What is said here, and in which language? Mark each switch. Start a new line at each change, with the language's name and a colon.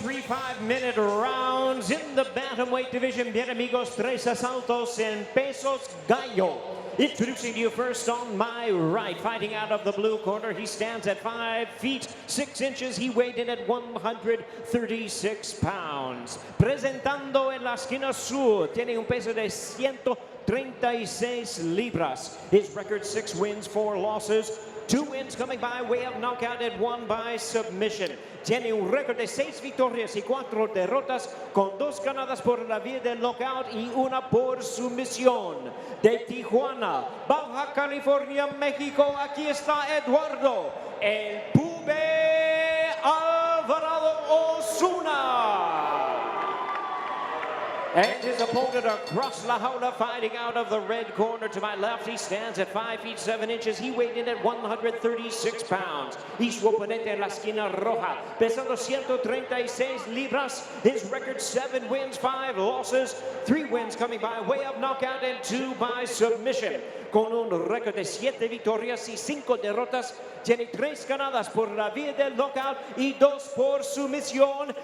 English: 5-minute rounds in the bantamweight division.
Spanish: Bien amigos, tres asaltos en pesos gallo.
English: Introducing to you first on my right, fighting out of the blue corner. He stands at 5 feet 6 inches. He weighed in at 136 pounds.
Spanish: Presentando en la esquina sur, tiene un peso de 136 libras.
English: His record: 6 wins, 4 losses. 2 wins coming by way of knockout and 1 by submission.
Spanish: Tiene un récord de 6 victorias y 4 derrotas, con 2 ganadas por la vía del knockout y 1 por sumisión. De Tijuana, Baja California, México, aquí está Eduardo, el Pube Alvarado Osuna.
English: And his opponent across La Jaula, fighting out of the red corner to my left. He stands at 5 feet 7 inches. He weighed in at 136 pounds.
Spanish: Y su oponente en la esquina roja, pesando 136 libras.
English: His record: 7 wins, 5 losses. 3 wins coming by way of knockout and 2 by submission.
Spanish: Con un récord de 7 victorias y 5 derrotas. Tiene 3 ganadas por la vía del knockout y 2 por sumisión.